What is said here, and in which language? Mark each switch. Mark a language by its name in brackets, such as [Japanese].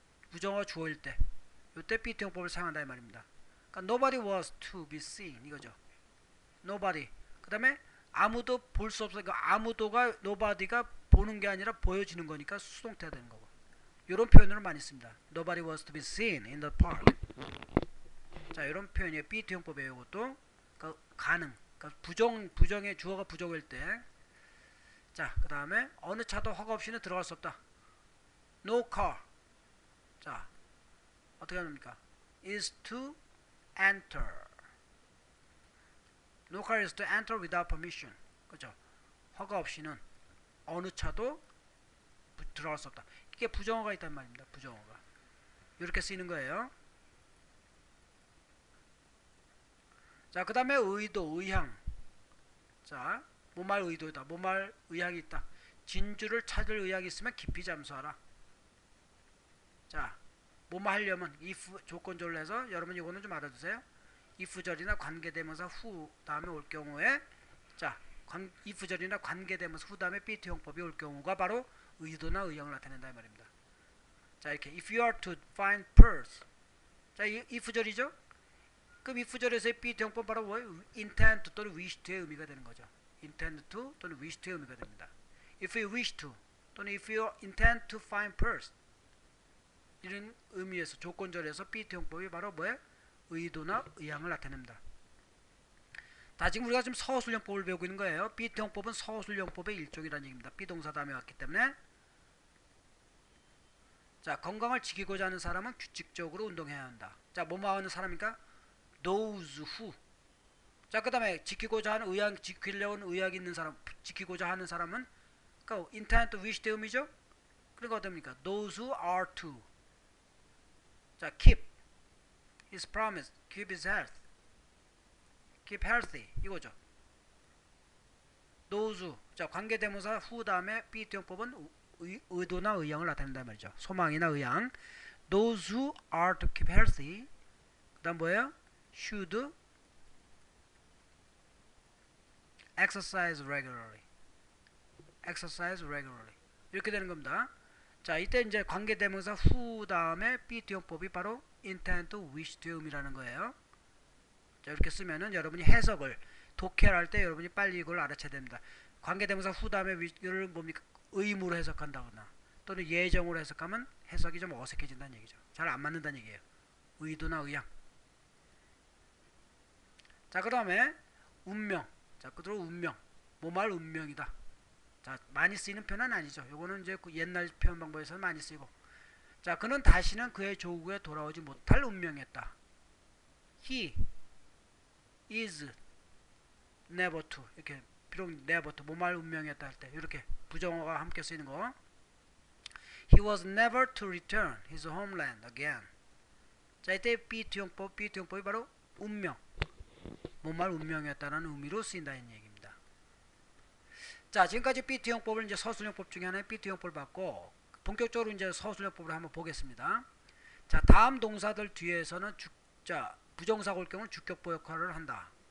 [Korean] 부정어 주어일 때 요때 B2용법을 사용한다 이 말입니다. [English] 그러니까 nobody was to be seen [Korean] 이거죠. [English] nobody. [Korean] 그 다음에 아무도 볼 수 없어. 그러니까 아무도가 nobody가 보는 게 아니라 보여지는 거니까 수동태가 되는 거고. 이런 표현으로 많이 씁니다. [English] Nobody was to be seen in the park. [Korean] 자, 이런 표현이에요. B2용법이에요. 이것도 그러니까 가능. 그러니까 부정의 주어가 부정일 때. 자, 그 다음에 어느 차도 허가 없이는 들어갈 수 없다. [English] No car. [Korean] 자, 어떻게 합니까? [English] is to enter. No car is to enter without permission. [Korean] 그죠? 허가 없이는 어느 차도 들어갈 수 없다. 이게 부정어가 있단 말입니다. 부정어가. 이렇게 쓰이는 거예요. 자, 그 다음에 의도, 의향. 자, 뭐말 의도다. 뭐말 의향이 있다. 진주를 찾을 의향이 있으면 깊이 잠수하라. 자, 뭐뭐 하려면 if 조건절로 해서 여러분 이거는 좀 알아두세요. if절이나 관계대명사 후 다음에 올 경우에 자, if절이나 관계대명사 후 다음에 B2용법이 올 경우가 바로 의도나 의향을 나타낸다 이 말입니다. 자, 이렇게 [English] if you are to find pearls. [Korean] 자, if절이죠. 그럼 if절에서의 B2용법 바로 뭐예요? intend 또는 wish to의 의미가 되는 거죠. intend to 또는 wish to의 의미가 됩니다. [English] if you wish to 또는 if you intend to find pearls [Korean] 이런 의미에서 조건절에서 B2용법이 바로 뭐예요? 의도나 의향을 나타냅니다. 자, 지금 우리가 지금 서술형법을 배우고 있는 거예요. B2용법은 서술형법의 일종이라는 얘기입니다. B동사 다음에 왔기 때문에. 자, 건강을 지키고자 하는 사람은 규칙적으로 운동해야 한다. 자, 뭐뭐 하는 사람이니까 those who. 자, 그 다음에 지키고자 하는 의향, 지키려는 의향이 있는 사람, 지키고자 하는 사람은 그러니까 intend to wish 의 의미죠. 그러니까 어떻습니까? [English] those who are to. 자, keep his promise, keep his health, keep healthy [Korean] 이거죠. [English] those who. [Korean] 자, 관계대명사 who 다음에 B2용법은 의도나 의향을 나타낸단 말이죠. 소망이나 의향. [English] those who are to keep healthy. [Korean] 그 다음 뭐예요? [English] should exercise regularly. exercise regularly. [Korean] 이렇게 되는 겁니다. 자, 이때 이제 관계대명사 who 다음에 B2용법이 바로 intend to wish to의 의미라는 거예요. 자, 이렇게 쓰면은 여러분이 해석을 독해를 할 때 여러분이 빨리 이걸 알아채야 됩니다. 관계대명사 who 다음에 wish를 뭡니까? 의무로 해석한다거나 또는 예정으로 해석하면 해석이 좀 어색해진다는 얘기죠. 잘 안 맞는다는 얘기예요. 의도나 의향. 자, 그 다음에 운명. 자, 그대로 운명. 뭐말 운명이다. 자, 많이 쓰이는 표현은 아니죠. 요거는 이제 옛날 표현 방법에서는 많이 쓰이고. 자, 그는 다시는 그의 조국에 돌아오지 못할 운명이었다. [English] He is never to. [Korean] 이렇게 비록 never to 뭐말 운명이었다 할 때 이렇게 부정어가 함께 쓰이는 거. [English] He was never to return his homeland again. [Korean] 자, 이때 B2용법이 바로 운명. 뭐말 운명이었다는 의미로 쓰인다는 얘기입니다. 자, 지금까지 B2용법을 이제 서술형법 중에 하나의 B2용법을 봤고 본격적으로 이제 서술형법을 한번 보겠습니다. 자, 다음 동사들 뒤에서는 부정사가 올 경우는 주격보 역할을 한다.